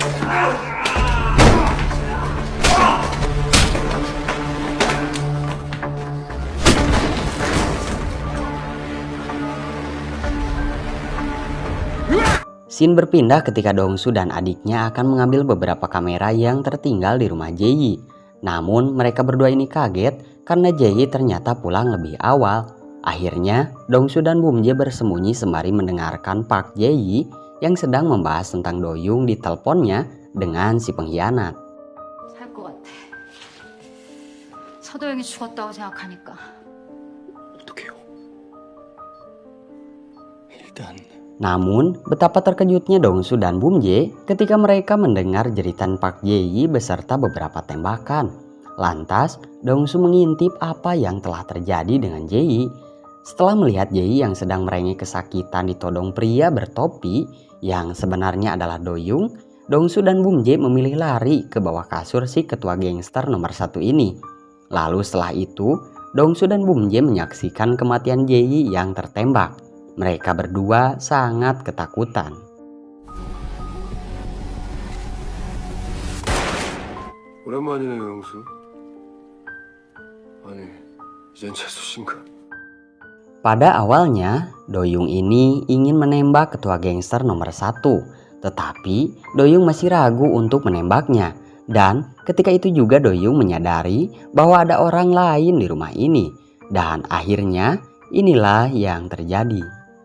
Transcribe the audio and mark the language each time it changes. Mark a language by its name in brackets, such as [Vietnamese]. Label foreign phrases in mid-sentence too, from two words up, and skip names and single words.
[Indonesian] Scene berpindah ketika Dongsu dan adiknya akan mengambil beberapa kamera yang tertinggal di rumah Jae-yi. Namun mereka berdua ini kaget karena Jae-yi ternyata pulang lebih awal. Akhirnya Dongsu dan Bum-jae bersembunyi sembari mendengarkan Park Jae-yi yang sedang membahas tentang Do-young di teleponnya dengan si pengkhianat. [Korean] 살 것 같아. 서도영이 죽었다고 생각하니까. 어떡해요? 일단 [Indonesian] Namun, betapa terkejutnya Dongsu dan Bum-jae ketika mereka mendengar jeritan Park Jae-yi beserta beberapa tembakan. Lantas, Dongsu mengintip apa yang telah terjadi dengan Jae-yi. Setelah melihat Jae-yi yang sedang merengek kesakitan ditodong pria bertopi yang sebenarnya adalah Do-young, Dongsu dan Bum-jae memilih lari ke bawah kasur si ketua gangster nomor 1 ini. Lalu setelah itu, Dongsu dan Bum-jae menyaksikan kematian Jae-yi yang tertembak. Mereka berdua sangat ketakutan. [Korean] 오랜만이네, 영수. 아니, 이젠 재수신가? [Indonesian] Pada awalnya, Do-young ini ingin menembak ketua gangster nomor 1. Tetapi, Do-young masih ragu untuk menembaknya. Dan ketika itu juga Do-young menyadari bahwa ada orang lain di rumah ini. Dan akhirnya, inilah yang terjadi.